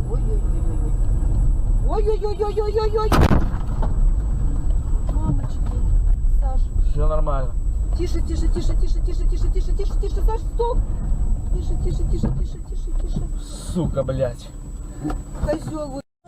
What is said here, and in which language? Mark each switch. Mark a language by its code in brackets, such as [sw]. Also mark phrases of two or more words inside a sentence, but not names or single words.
[ru] Ой-ой-ой-ой-ой. Ой-ой-ой-ой-ой-ой-ой. Мамочки. Саш. Все нормально. Тише, тише, тише, тише, тише, тише, тише, тише, тише, Саш, стоп. Тише, тише, тише, тише, тише, тише. Сука, блядь. Козел.